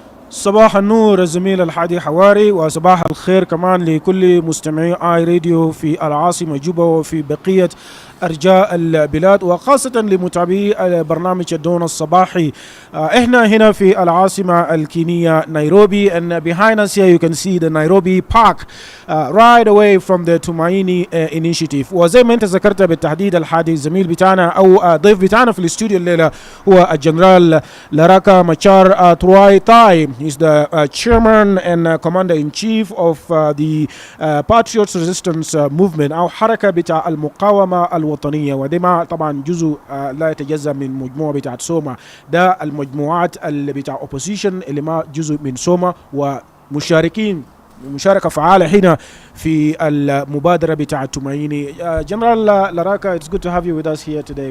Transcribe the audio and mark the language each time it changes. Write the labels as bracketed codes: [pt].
[ar] صباح النور الزميل الحادي حواري، وصباح الخير كمان لكل مستمعي آي راديو في العاصمة جوبا وفي بقية أرجاء البلاد، وخاصة لمتابعي برنامج الدون الصباحي. احنا هنا في العاصمة الكينية نيروبي، [en] and behind us here you can see the Nairobi Park right away from the Tumaini initiative. [ar] وزي ما انت ذكرت بالتحديد الحادي الزميل بتاعنا او ضيف بتاعنا في الاستوديو الليلة هو الجنرال لراكا مachar تروي تاي. [en] He's the chairman and commander-in-chief of the Patriots Resistance Movement [ar] أو حركة بتاع المقاومة الوطنية، ودي ما طبعا جزء لا يتجزأ من مجموعة بتاعت سوما. ده المجموعات اللي بتاع opposition اللي ما جزء من سوما ومشاركين مشاركة فعالة هنا في المبادرة بتاع تومايني. [en] General Laraka, it's good to have you with us here today.